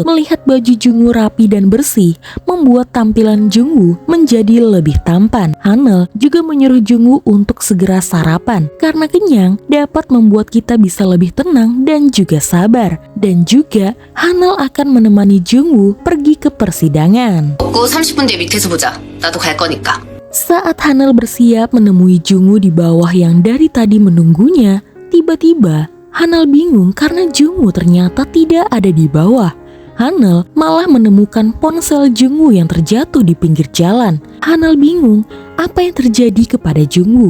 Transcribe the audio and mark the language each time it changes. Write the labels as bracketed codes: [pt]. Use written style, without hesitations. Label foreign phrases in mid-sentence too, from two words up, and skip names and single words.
[id] Melihat baju Jungwoo rapi dan bersih membuat tampilan Jungwoo menjadi lebih tampan. Hanel juga menyuruh Jungwoo untuk segera sarapan karena kenyang dapat membuat kita bisa lebih tenang dan juga sabar. Dan juga Hanel akan menemani Jungwoo pergi ke persidangan. [ko] 먹고 30분 뒤에 밑에서 보자. 나도 갈 거니까. [id] Saat Hanel bersiap menemui Jungwoo di bawah yang dari tadi menunggunya, tiba-tiba Hanel bingung karena Jungwoo ternyata tidak ada di bawah. Hanel malah menemukan ponsel Jungwoo yang terjatuh di pinggir jalan. Hanel bingung apa yang terjadi kepada Jungwoo.